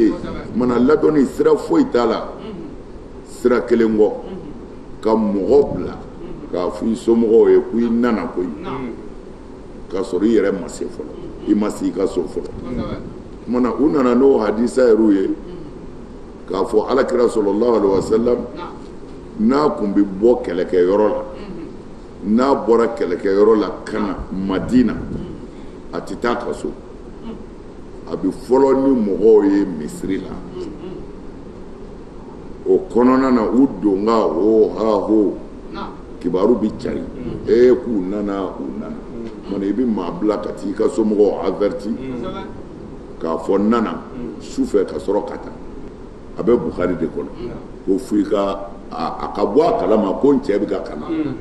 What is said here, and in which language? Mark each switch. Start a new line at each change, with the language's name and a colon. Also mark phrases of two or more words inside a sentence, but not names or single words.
Bambara: yen mana ladɔnni sira foyi t'a la sira kelen kɔ ka mɔgɔ bila k'a fɔ i somɔgɔw ye ko i nana koyi k'a sɔrɔ i yɛrɛ ma se fɔlɔ i ma se i ka so fɔlɔ mana u nana n'o hadisa yɛrɛw ye k'a fɔ alakira
Arabic: صلى الله عليه وسلم
Bambara: n'a kun bɛ bɔ kɛlɛkɛyɔrɔ la n'a bɔra kɛlɛkɛyɔrɔ la ka na Madina a tɛ taa ka so a bɛ fɔlɔ ni mɔgɔw ye Misiri la o kɔnɔna na u donga ho ha ho kibaru bɛ cari k'u nana mana i bɛ maa bila ka t'i ka somɔgɔw averti k'a fɔ nana su fɛ ka sɔrɔ ka taa a bɛ Bukhari de kɔnɔ ko fo i ka a ka bɔ a kalama ko n cɛ bɛ ka kana